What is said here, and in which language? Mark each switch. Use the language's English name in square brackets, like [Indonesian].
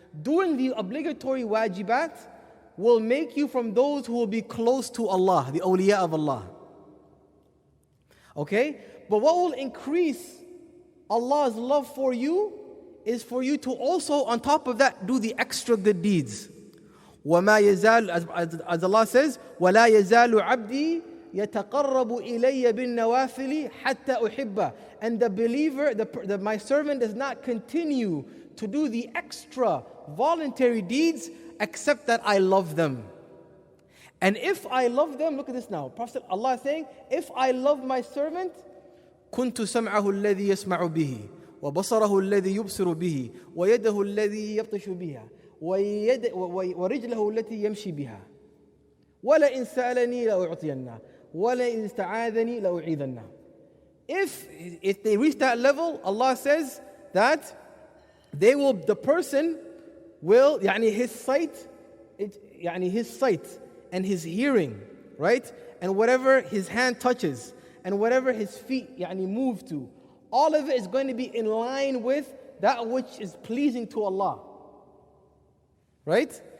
[English] Doing the obligatory wajibat will make you from those who will be close to Allah, the awliya of Allah. Okay? But what will increase Allah's love for you is for you to also, on top of that, do the extra good deeds. [Arabic] وَمَا يَزَالُ, [English] as Allah says, [Arabic] وَلَا يَزَالُ عَبْدِي يَتَقَرَّبُ إِلَيَّ بِالنَّوَافِلِ حَتَّى أُحِبَّهُ. [English] And the believer, my servant does not continue to do the extra voluntary deeds except that I love them. And if I love them, look at this now. Prophet Allah is saying, if I love my servant, [Arabic] كنت سمعه الذي يسمع به وبصره الذي يبصر به ويده الذي يبطش بها ورجله التي يمشي بها ولئن سألني لأعطينه ولئن استعاذني لأعيذنه. [English] If they reach that level, Allah says that the person will, his sight, his sight and his hearing, right? And whatever his hand touches and whatever his feet move to, all of it is going to be in line with that which is pleasing to Allah. Right?